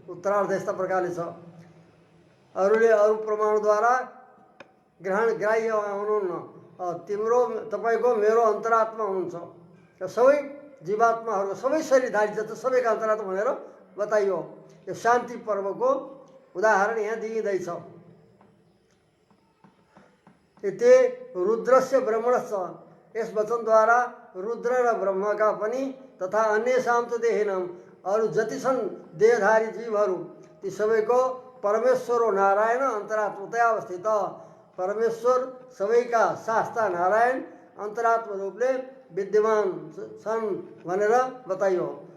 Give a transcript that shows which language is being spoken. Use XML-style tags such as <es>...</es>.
<ne>उत्तरार्ध यस्ता प्रकारले छ। अरूले अरू प्रमाणद्वारा ग्रहण ग्राह्य हुनुहुन्न। तिम्रो तपाईको मेरो अन्तरात्मा हुनुहुन्छ र सबै जीवात्माहरू सबै शरीरधारी जति सबैका अन्तरात्मा भनेर बताइयो। यो शान्ति पर्वको उदाहरण यहाँ दिइँदैछ।</ne> <sa>इति रुद्रस्य ब्रह्मणश्च।</sa> <ne>यस वचनद्वारा रुद्र र ब्रह्मका पनि</ne> <sa>तथा अन्येषां तु देहिनां</sa> <ne>अरू जति छन् देहधारी जीवहरू ती सबैको परमेश्वर हो नारायण</ne> <sa>अन्तरात्मतया अवस्थित।</sa> <ne>परमेश्वर सबैका शास्ता नारायण अन्तरात्मा रूपले विद्यमान छन् भनेर बताइयो।</ne>